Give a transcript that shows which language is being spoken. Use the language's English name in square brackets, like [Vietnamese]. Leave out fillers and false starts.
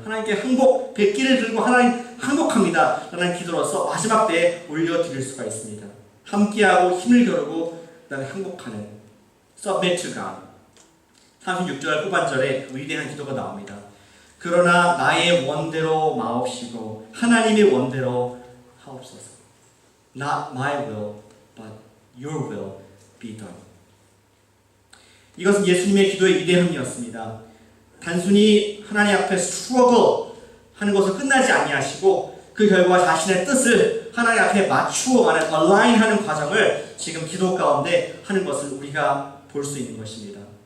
[Korean] 하나님께 항복, 백기를 들고 하나님 항복합니다 라는 기도로서 마지막 때에 올려드릴 수가 있습니다. 함께하고 힘을 겨루고 그 다음에 항복하는 [English] submit to God. [Korean] 36절 후반절에 위대한 기도가 나옵니다. 그러나 나의 원대로 마옵시고 하나님의 원대로 하옵소서. [English] Not my will, but your will be done. [Korean] 이것은 예수님의 기도의 위대함이었습니다. 단순히 하나님 앞에 struggle 하는 것을 끝나지 아니하시고 그 결과 자신의 뜻을 하나님 앞에 맞추어가는 align하는 과정을 지금 기도 가운데 하는 것을 우리가 볼 수 있는 것입니다.